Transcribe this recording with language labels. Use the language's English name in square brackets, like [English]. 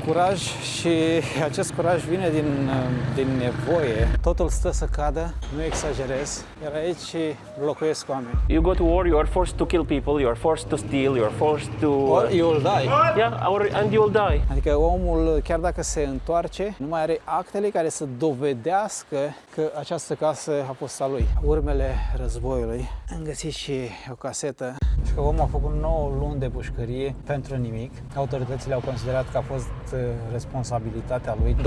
[Romanian] curaj și acest curaj vine din nevoie. Totul stă să cadă, nu exagerez, iar aici locuiesc oameni. [English] You go to war, you are forced to kill people, you are forced to steal, you are forced to... Or you will die. Yeah, and you will die. [Romanian] Adică omul, chiar dacă se întoarce, nu mai are actele care să dovedească că această casă a fost a lui. Urmele războiului. Am găsit și o casetă și că omul a făcut 9 luni de pușcărie pentru nimic. Autoritățile au considerat că a fost responsabilitatea lui.